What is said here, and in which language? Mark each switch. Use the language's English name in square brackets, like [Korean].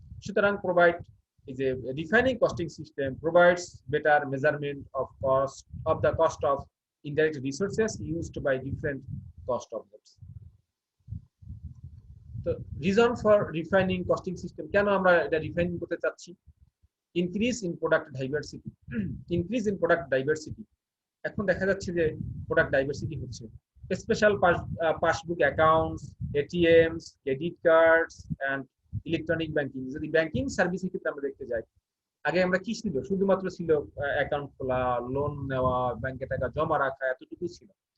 [Bangla] সুতরাং [English] Provide is a defining costing system provides better measurement of the cost of indirect resources used by different cost objects. So reason for refining costing system, [Bangla] কেন আমরা এটা refine করতে চাচ্ছি? [English] increase in product diversity. increase in product diversity, [Bangla] এখন দেখা যাচ্ছে যে product diversity হচ্ছে, special passbook accounts, ATMs, credit cards and electronic banking. যদি ব্যাংকিং সার্ভিসের ক্ষেত্রে আমরা দেখতে যাই, আগে আমরা কি ছিল, শুধুমাত্র ছিল অ্যাকাউন্ট খোলা, লোন নেওয়া, ব্যাংকে টাকা জমা রাখা, এতটুকুই ছিল।